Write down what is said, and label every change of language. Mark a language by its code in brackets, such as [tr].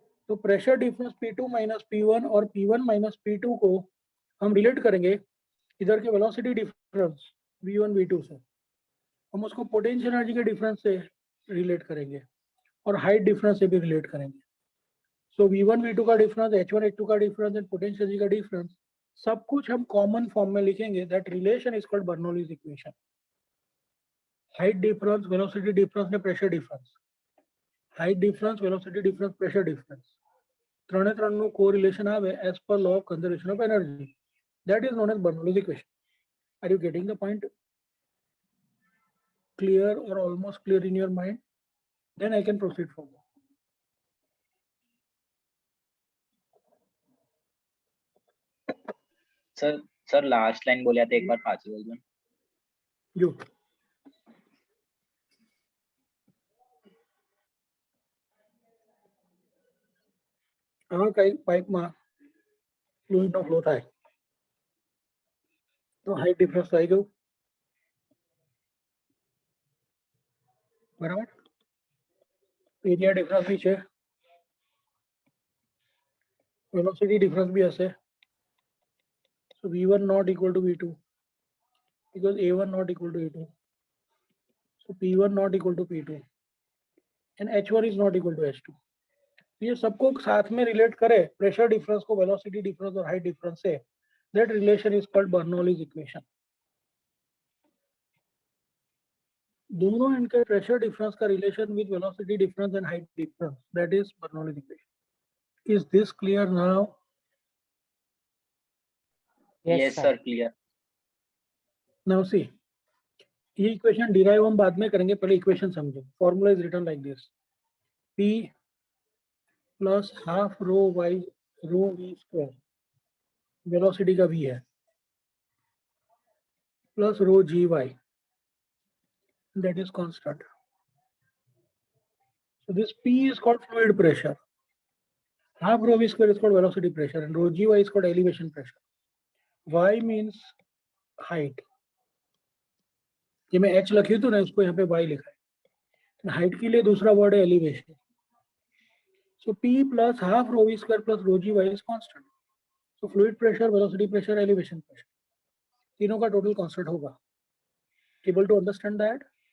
[hi] तो pressure difference P2 minus P1 और P1 minus P2 को हम relate करेंगे इधर के velocity difference V1 V2 से, हम उसको potential energy के difference से relate करेंगे और height difference से भी relate करेंगे. So V1 V2 का डिफरेंस, H1 H2 का डिफरेंस एंड पोटेंशियल एनर्जी का डिफरेंस सब कुछ हम कॉमन फॉर्म में लिखेंगे. [en] That relation is called Bernoulli's equation. Height difference, velocity difference ने pressure difference, height difference, velocity difference, pressure difference, [gu] ત્રણે ત્રણનું કોરિલેશન આવે [en] As per law of conservation of energy. That is known as Bernoulli's equation. Are you getting the point clear or almost clear in your mind? Then I can proceed further. [gu] Sir last line બોલ્યા તો એકવાર પાછી બોલજો. જો આમાં કઈ પાઇપમાં ફ્લુઇડનો flow થાય તો હાઇટ ડિફરન્સ આવી ગયું, બરાબર. એરિયા ડિફરન્સ બી છે, વેલોસિટી ડિફરન્સ બી હશે. [en] So V1 not equal to V2 because A1 not equal to A2. So P1 not equal to P2 and H1 is not equal to H2. [hi] ये सबको साथ में relate करे प्रेशर डिफरेंस को velocity difference और height difference से, [en] That relation is called Bernoulli's equation. [hi] दोनों इनके [en] Pressure difference का relation with velocity difference and height difference, that is Bernoulli's equation. Is this clear now? Yes sir, clear. Now see, [hi] ये equation derive हम बाद में करेंगे, पहले इक्वेशन समझो. [en] formula is written like this: P plus half rho Y rho V square, [hi] velocity का v है, [en] Plus rho g y, that is constant. So this P is called fluid pressure, half rho v square is called velocity pressure, and rho gy is called elevation pressure. Y means height. [hi] ये मैं h लखी तो ना, उसको यहाँ पे y लिखा है. हाइट के लिए दूसरा वर्ड है elevation. [en] So P plus half rho v square plus rho gy is constant. So fluid pressure, velocity pressure, elevation pressure, [hi] तीनों का टोटल कांस्टेंट होगा. [en] Able to understand that?